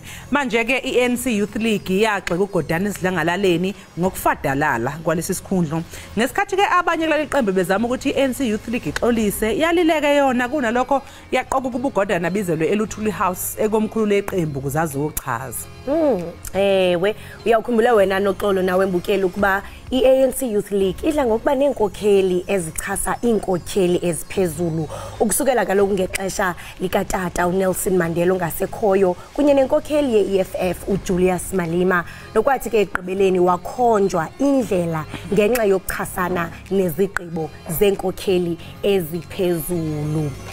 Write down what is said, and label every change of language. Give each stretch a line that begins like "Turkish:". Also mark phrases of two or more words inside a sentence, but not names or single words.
Zulu: Manje ke iANC Youth League yaxeka uGordhan esidlangalaleni ngokufadalala kwalesi sikhundlo. Ngesikhathi ke abanye kuleli qembu bezama ukuthi iANC Youth League ixolise yalileke yona kunalokho yaqoqa kuba uGordhan abizelwe eLuthuli House ekomkhulu leqembu kuzazi uchaza.
Xhosa: Ewe uyakhumbula wena noxolo nawe mbukeli ukuba iANC Youth League idla ngokuba nenkokheli ezichasa inkokheli eziphezulu ukusukela kaloku ngexesha likatata uNelson Mandela ongasekhoyo kunye nenkokheli yeEFF uJulius Malema nokwathi ke egqibeleni wakhonjwa indlela ngenxa yokuchasana nezigqibo zenkokheli eziphezulu.